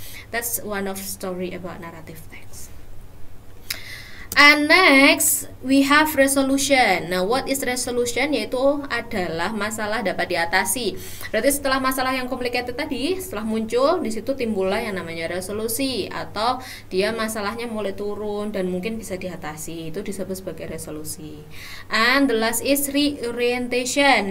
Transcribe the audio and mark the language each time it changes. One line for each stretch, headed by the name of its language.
English: That's one of story about narrative text. And next we have resolution. Nah, what is resolution?
Indonesian: Yaitu adalah masalah dapat diatasi. Berarti setelah masalah yang complicated tadi, setelah muncul, di situ timbullah yang namanya resolusi, atau dia masalahnya mulai turun dan mungkin bisa diatasi. Itu disebut sebagai resolusi.
English: And the last is reorientation.